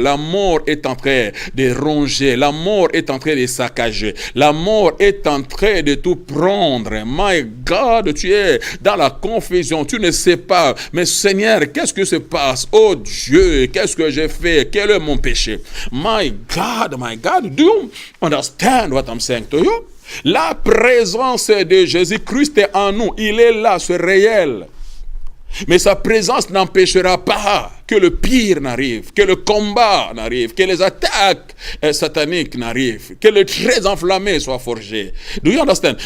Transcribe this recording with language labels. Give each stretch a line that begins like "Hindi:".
French: La mort est en train de ronger. La mort est en train de saccager. La mort est en train de tout prendre.
English: My God,
French: tu es dans la confusion. Tu ne sais pas. Mais Seigneur, qu'est-ce que se passe? Oh Dieu, qu'est-ce que j'ai fait? Quel est mon péché?
English: My God, do you understand what I'm saying to you?
French: La présence de Jésus-Christ est en nous. Il est là, c'est réel. Mais sa présence n'empêchera pas que le pire n'arrive, que le combat n'arrive, que les attaques sataniques n'arrivent, que le très enflammé soit forgé.
English: Do you understand?